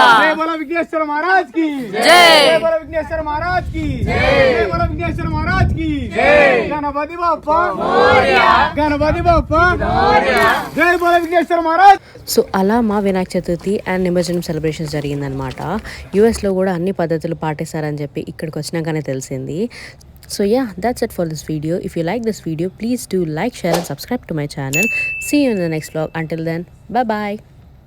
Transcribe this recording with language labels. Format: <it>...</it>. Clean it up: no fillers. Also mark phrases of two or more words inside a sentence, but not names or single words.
<hi>जय बोलो विघ्नेश्वर महाराज की जय। बोलो विघ्नेश्वर महाराज की जय। बोलो विघ्नेश्वर महाराज की जय।</hi> <mr>गणपति बप्पा मोरया। गणपति बप्पा मोरया।</mr> <hi>जय बोलो विघ्नेश्वर महाराज।</hi> <te>సో అలా మా వినాయక చతుర్థి అండ్ నిమజ్జనం సెలబ్రేషన్స్ జరిగిందనమాట. యూఎస్లో కూడా అన్ని పద్ధతులు పాటిస్తారని చెప్పి ఇక్కడికి వచ్చినాకనే తెలిసింది.</te> <en>So yeah, that's it for this video. If you like this video, please do like, share and subscribe to my channel. See you in the next vlog. Until then, bye bye.</en>